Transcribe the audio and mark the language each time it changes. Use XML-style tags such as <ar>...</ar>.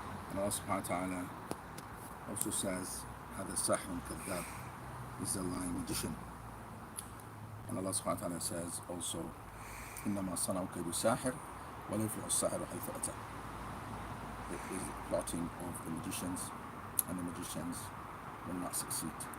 <en>And Allah subhanahu wa ta'ala also says,</en> <ar>هذا ساحر كذاب,</ar> <en>is a lying magician. And Allah subhanahu wa ta'ala says also,</en> <ar>إنما صنعوا كيد ساحر ولا يفلح الساحر حيث أتى.</ar> <en>It is plotting of the magicians, and the magicians will not succeed.</en>